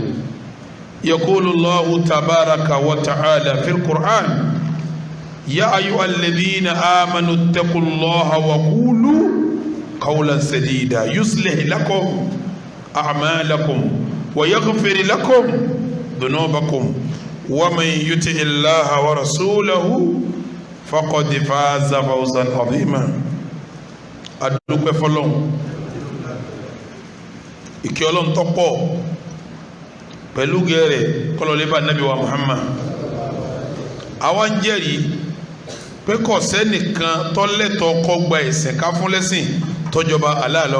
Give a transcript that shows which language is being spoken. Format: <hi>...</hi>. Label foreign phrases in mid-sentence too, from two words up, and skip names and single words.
<ar>يقول الله تبارك وتعالى في القرآن: يا أيها الذين آمنوا اتقوا الله وقولوا قولا سديدا يصلح لكم أعمالكم ويغفر لكم ذنوبكم ومن يطع الله ورسوله فقد فاز فوزا عظيما.</ar> <yo>adúpẹ́ fọ́lọ́run, ìkẹ́ Ọlọ́run tó pọ̀ pẹ̀lú gẹ̀rẹ̀ kọlọ̀lẹ́bà Nábì wa Muhammad. Àwa ń jẹ́rìí pé kò sẹ́nìkan tó lẹ́tọ̀ọ́ kó gba ẹ̀sìn ká fún lẹ́sìn tó jọba Allah lọ,</yo>